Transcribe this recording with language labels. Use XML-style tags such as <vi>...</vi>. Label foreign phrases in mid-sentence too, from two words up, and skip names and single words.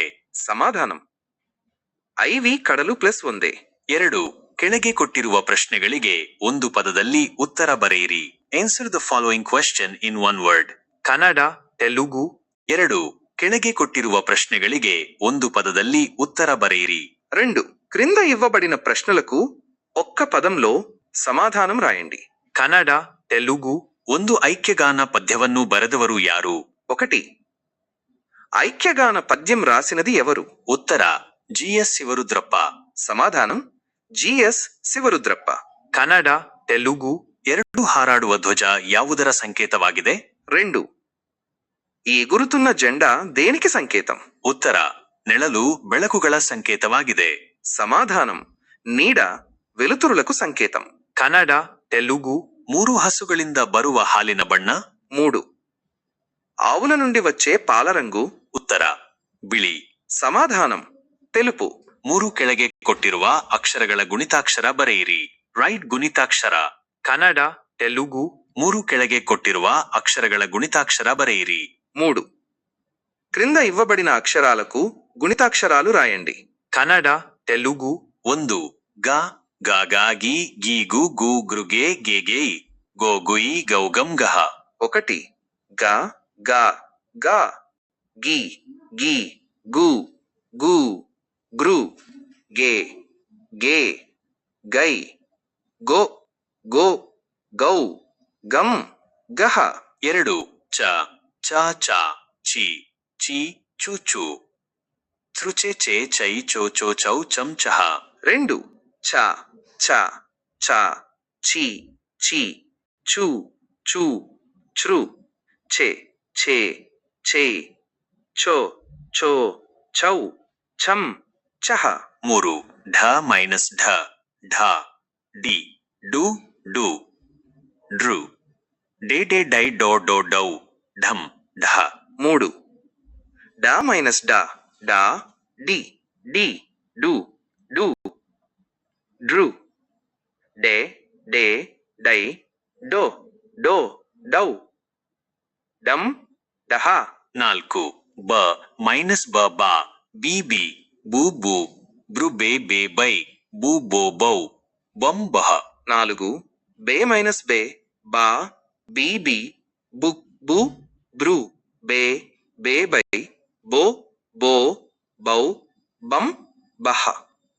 <kn>ಸಮಾಧಾನಂ ಐವಿ ಕಡಲು ಪ್ಲಸ್ ಒಂದೇ. 2 ಕೆಳಗೆ ಕೊಟ್ಟಿರುವ ಪ್ರಶ್ನೆಗಳಿಗೆ ಒಂದು ಪದದಲ್ಲಿ ಉತ್ತರ ಬರೆಯಿರಿ.</kn> <en>Answer the following question in one word.</en> <kn>ಕನ್ನಡ, ತೆಲುಗು. 2 ಕೆಳಗೆ ಕೊಟ್ಟಿರುವ ಪ್ರಶ್ನೆಗಳಿಗೆ ಒಂದು ಪದದಲ್ಲಿ ಉತ್ತರ ಬರೆಯಿರಿ.</kn> <te>2 క్రింద ఇవ్వబడిన ప్రశ్నలకు ఒక్క పదంలో సమాధానం రాయండి.</te> <kn>ಕನ್ನಡ, ತೆಲುಗು. ಒಂದು ಐಕ್ಯಗಾನ ಪದ್ಯವನ್ನು ಬರೆದವರು ಯಾರು?</kn> <te>1 ఐక్యగాన పద్యం రాసినది ఎవరు?</te> <kn>ಉತ್ತರ ಜಿಎಸ್ ಶಿವರುದ್ರಪ್ಪ.</kn> <te>సమాధానం జిఎస్ శివరుద్రప్ప.</te> <kn>ಕನ್ನಡ, ತೆಲುಗು. 2 ಹಾರಾಡುವ ಧ್ವಜ ಯಾವುದರ ಸಂಕೇತವಾಗಿದೆ?</kn> <te>2 ఈ ఎగురుతున్న జెండా దేనికి సంకేతం?</te> <kn>ಉತ್ತರ ನೆಳಲು ಬೆಳಕುಗಳ ಸಂಕೇತವಾಗಿದೆ.</kn> <te>సమాధానం నీడ వెలుతురులకు సంకేతం.</te> <kn>ಕನ್ನಡ, ತೆಲುಗು. 3 ಹಸುಗಳಿಂದ ಬರುವ ಹಾಲಿನ ಬಣ್ಣ?</kn> <te>3 ఆవుల నుండి వచ్చే పాల రంగు?</te> <kn>ಉತ್ತರ ಬಿಳಿ.</kn> <te>సమాధానం తెలుపు.</te> <kn>3 ಕೆಳಗೆ ಕೊಟ್ಟಿರುವ ಅಕ್ಷರಗಳ ಗುಣಿತಾಕ್ಷರ ಬರೆಯಿರಿ. ರೈಟ್ ಗುಣಿತಾಕ್ಷರ. ಕನ್ನಡ, ತೆಲುಗು. 3 ಕೆಳಗೆ ಕೊಟ್ಟಿರುವ ಅಕ್ಷರಗಳ ಗುಣಿತಾಕ್ಷರ ಬರೆಯಿರಿ.</kn> <te>3 క్రింద ఇవ్వబడిన అక్షరాలకు గుణితాక్షరాలు రాయండి.</te> <kn>ಕನ್ನಡ, ತೆಲುಗು. 1 ಗ ಗ ಗ ಗಿ ಗಿ ಗು ಗು ಗೃಗೆ ಗೆ ಗೆ ಗೋ ಗುಯಿ ಗೌಗಂ ಗಹ.</kn> <te>1 గ గ గ గి గి గు గు గృ గే గే గై గో గో గౌ గం గహ.</te> <kn>2 ಚ ಚ ಚ ಚಿ ಚಿ ಚು ಚು ತ್ರುಚೆ ಚೆ ಚೈ ಚೋ ಚೋ ಚೌ ಚಂ ಚಹ.</kn> <te>2 చ చ చ చి చి చు చు చ్రు ఛే ఛే ఛే ఛో ఛో ఛౌ ఛం ఛహ.</te> <kn>3 ಢ ಮೈನಸ್ ಢ ಢ ಡಿ ಡು ಡು ಡ್ರು ಡೆ ಡೆ ಡೈ ಡೋ ಡೋ ಡೌ ಢಂ ಢ.</kn> <te>3 డా మైనస్ డా డా డి డి డు డు డ్రు డే డే డై డో డో డౌ డం డహ.</te> <kn>4 ಬ ಮೈನಸ್ ಬ ಬಾ ಬಿ ಬಿ ಬೂ ಬೂ ಬ್ರು ಬೇ ಬೇ ಬೈ ಬೂ ಬೋ ಬೌ ಬಂ ಬಹ.</kn> <te>4 బే మైనస్ బే బా బీ బీ బు బు బ్రు బే బే బై బో బో బౌ బం బహ.</te>